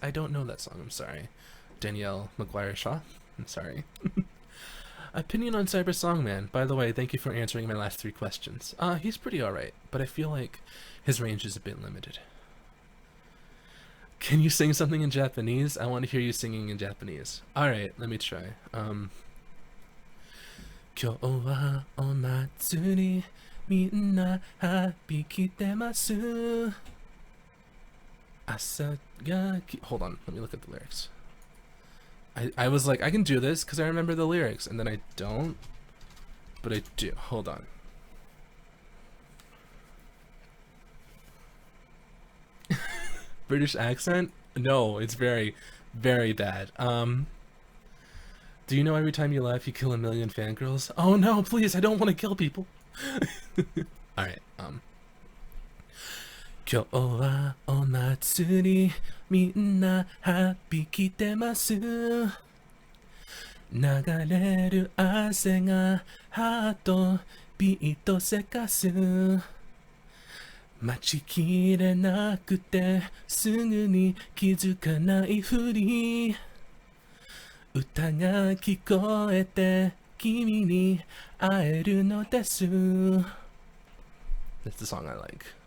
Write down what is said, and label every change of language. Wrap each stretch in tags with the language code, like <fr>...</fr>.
<en>I don't know that song. I'm sorry. Danielle McGuire Shaw. I'm sorry. Opinion on Cyber Songman. By the way, thank you for answering my last 3 questions. He's pretty alright, but I feel like his range is a bit limited. Can you sing something in Japanese? I want to hear you singing in Japanese. Alright, let me try.</en> <ja>今日はお祭りみんなハッピー来てます朝がき</ja> <en>Hold on, let me look at the lyrics. I was like, I can do this because I remember the lyrics, and then I don't, but I do. Hold on. British accent? No, it's very, very bad. Do you know every time you laugh you kill a million fangirls? Oh no, please, I don't want to kill people.</en> <ja>Alright, 今日はお祭りみんなハッピー来てます流れる汗がハートビートせかす待ちきれなくてすぐに気づかないふり歌が聞こえて君に会えるのです</ja> <en>That's the song I like.</en>